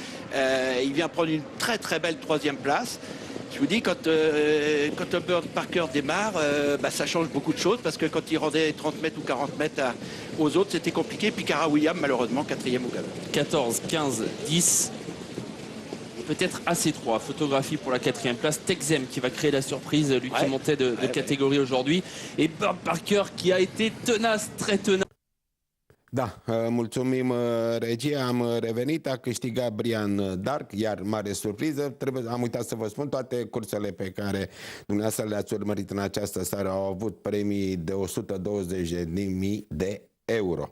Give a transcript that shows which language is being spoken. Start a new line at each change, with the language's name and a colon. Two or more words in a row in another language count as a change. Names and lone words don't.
French: Il vient prendre une très très belle 3e place. Je vous dis, quand Burt Parker démarre, ça change beaucoup de choses parce que quand il rendait 30 mètres ou 40 mètres aux autres, c'était compliqué. Puis Cara Williams, malheureusement, 4e au galop. 14, 15, 10. Peut-être AC3, photographie pour la 4e place. Texem qui va créer la surprise, lui qui montait de catégorie aujourd'hui. Et Burt Parker qui a été tenace, très tenace.
Romanian: Da, mulțumim regia, am revenit, a câștigat Brian Dark, iar mare surpriză, am uitat să vă spun, toate cursele pe care dumneavoastră le-ați urmărit în această seară au avut premii de 120.000 de euro.